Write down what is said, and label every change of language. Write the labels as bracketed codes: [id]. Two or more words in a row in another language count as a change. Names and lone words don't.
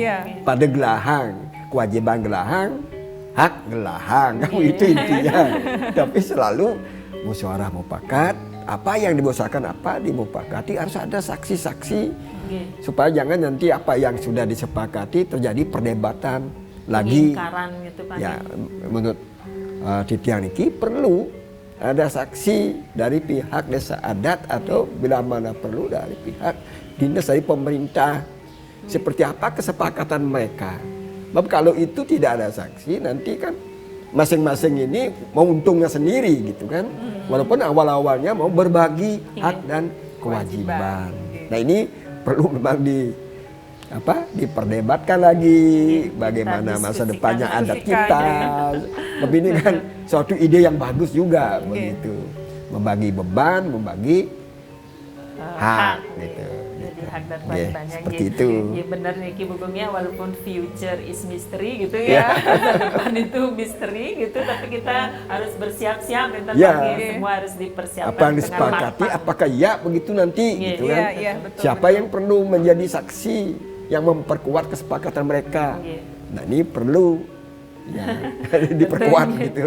[id] Pada gelahang, kewajiban gelahang, hak gelahang, itu intinya. Tapi selalu musyawarah mufakat, apa yang dimusyawarahkan, apa dimufakati, harus ada saksi-saksi supaya jangan nanti apa yang sudah disepakati terjadi perdebatan lagi. Gitu, Pak. Ya, menurut di [ban] tiang niki [id] perlu ada saksi dari pihak desa adat atau bila mana perlu dari pihak dinas dari pemerintah. Seperti apa kesepakatan mereka. Sebab kalau itu tidak ada saksi nanti kan masing-masing ini mau untungnya sendiri gitu kan. Walaupun awal-awalnya mau berbagi hak dan kewajiban. Nah ini perlu memang diperdebatkan lagi bagaimana masa depannya adat kita. Tapi ini kan suatu ide yang bagus juga begitu. Membagi beban, membagi hak gitu. Jadi hak dan kewajibannya seperti itu. Ya benar nih Ki Bugungnya, walaupun [en] future is mystery [id] gitu ya. Masa depan itu misteri gitu, tapi kita harus bersiap-siap dan semua harus dipersiapkan. Apa yang disepakati, apakah ya begitu nanti gitu kan. Betul, siapa yang perlu menjadi saksi yang memperkuat kesepakatan mereka. Nah ini perlu diperkuat gitu